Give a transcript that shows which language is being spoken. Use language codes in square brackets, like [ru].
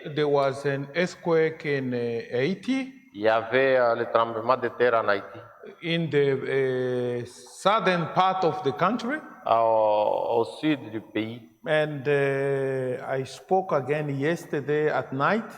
[en] there was an earthquake in Haiti, [fr] il y avait le tremblement de terre en Haïti, [en] in the southern part of the country. [fr] au sud du pays. [en] And I spoke again yesterday at night